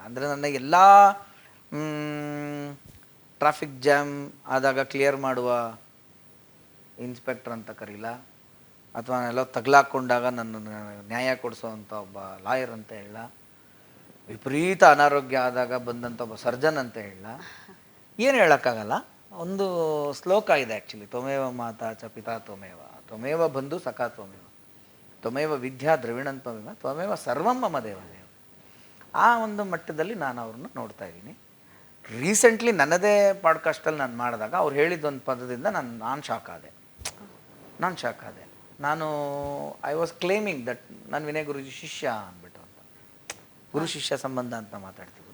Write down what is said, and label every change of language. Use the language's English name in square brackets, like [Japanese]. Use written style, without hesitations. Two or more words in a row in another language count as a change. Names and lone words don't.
[Kannada] ಅಂದರೆ ನನ್ನ ಎಲ್ಲ [English] traffic jam [Kannada] ಆದಾಗ ಕ್ಲಿಯರ್ ಮಾಡುವ ಇನ್ಸ್ಪೆಕ್ಟರ್ ಅಂತ ಕರೀಲ, ಅಥವಾ ನಾನೆಲ್ಲೋ ತಗ್ಲಾಕೊಂಡಾಗ ನನ್ನ ನ್ಯಾಯ ಕೊಡಿಸೋವಂಥ ಒಬ್ಬ ಲಾಯರ್ ಅಂತ ಹೇಳ, ವಿಪರೀತ ಅನಾರೋಗ್ಯ ಆದಾಗ ಬಂದಂಥ ಒಬ್ಬ ಸರ್ಜನ್ ಅಂತ ಹೇಳ, ಏನು ಹೇಳೋಕ್ಕಾಗಲ್ಲ. ಒಂದು ಶ್ಲೋಕ ಇದೆ ಆ್ಯಕ್ಚುಲಿ, [Sanskrit] ತ್ವಮೇವ ಮಾತಾ ಚ ಪಿತಾ ತ್ವಮೇವ, ತ್ವಮೇವ ಬಂಧು ಸಖಾ ತ್ವಮೇವ, ತ್ವಮೇವ ವಿದ್ಯಾ ದ್ರವಿಣಂ ತ್ವಮೇವ, ತ್ವಮೇವ ಸರ್ವಂ ಮಮ ದೇವದೇವ. [Kannada] ಆ ಒಂದು ಮಟ್ಟದಲ್ಲಿ ನಾನು ಅವ್ರನ್ನ ನೋಡ್ತಾ ಇದ್ದೀನಿ. ರೀಸೆಂಟ್ಲಿ ನನ್ನದೇ ಪಾಡ್ಕಾಸ್ಟಲ್ಲಿ ನಾನು ಮಾಡಿದಾಗ ಅವ್ರು ಹೇಳಿದ್ದೊಂದು ಪದದಿಂದ ನಾನು ಶಾಕ್ ಆದೆ. ನಾನು [English] I was claiming that [Kannada] ನಾನು ವಿನಯ್ ಗುರುಜಿ ಶಿಷ್ಯ ಅಂದ್ಬಿಟ್ಟು ಅಂತ, ಗುರು ಶಿಷ್ಯ ಸಂಬಂಧ ಅಂತ ಮಾತಾಡ್ತಿದ್ರು.